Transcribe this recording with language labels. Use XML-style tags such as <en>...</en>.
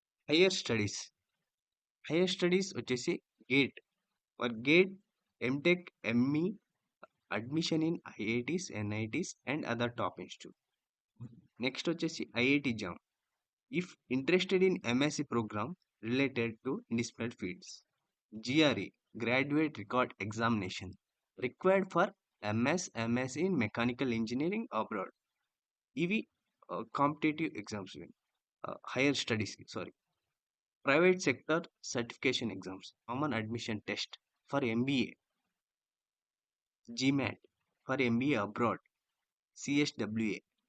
<te>Higher studies. Higher studies వచ్చేసి gate.</te> <en>For GATE, MTech, ME, admission in IITs, NITs and other top institute.</en> <te>Next వచ్చేసి IIT jam.</te> <en>If interested in MSc program related to disparate fields. GRE, Graduate Record Examination, required for MS, MSc in Mechanical Engineering abroad.</en> <te>ఇవి competitive exams, higher studies sorry.</te> <en>Private sector certification exams, common admission test for MBA, GMAT for MBA abroad, CSWA.</en>